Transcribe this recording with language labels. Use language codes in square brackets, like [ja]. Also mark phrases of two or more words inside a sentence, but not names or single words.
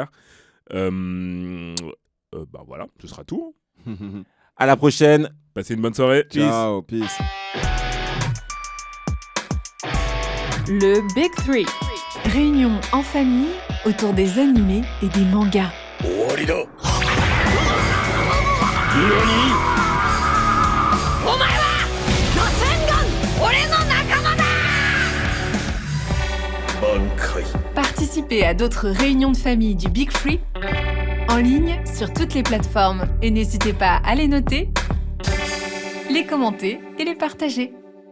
[fr] Bah voilà, ce sera tout. À la prochaine. Passez une bonne soirée. Ciao, peace. Le Big Three. Réunion en famille autour des animés et des mangas. [ja] 終わりだお前はロセンガン俺の仲間だ満開 [fr] Participez à d'autres réunions de famille du Big Three en ligne sur toutes les plateformes. Et n'hésitez pas à les noter, les commenter et les partager.